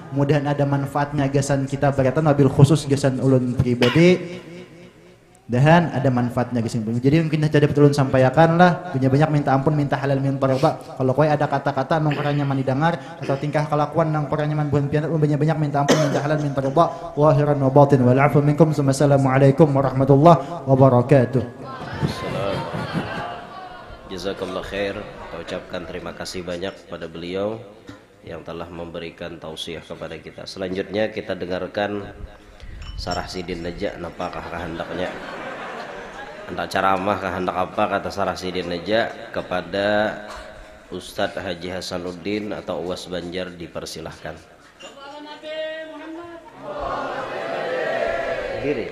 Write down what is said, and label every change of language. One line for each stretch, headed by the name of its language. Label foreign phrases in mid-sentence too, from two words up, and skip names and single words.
Banjar: Mudahan ada manfaatnya gasan kita berkaitan wabil khusus gasan ulun pribadi. Dan ada manfaatnya guys. Jadi mungkin saja dapat ulun sampaikan lah. Banyak minta ampun, minta halal, minta parba. Kalau kau ada kata-kata nang koranya mani dengar atau tingkah kelakuan nang koranya man bukan pianat, banyak minta ampun, minta halal, minta parba.
Arabic: ظاهرا وباطنا والعفو منكم. السلام عليكم ورحمة الله وبركاته. جزاك الله خير.
Indonesian: Kita ucapkan terima kasih banyak kepada beliau yang telah memberikan tausiah kepada kita. Selanjutnya kita dengarkan Sarah Sidin Najak, apakah kehendaknya hendak ceramah kehendak apa kata Sarah Sidin Najak kepada Ustadz Haji Hasanuddin atau Uwas Banjar, dipersilahkan. Diri.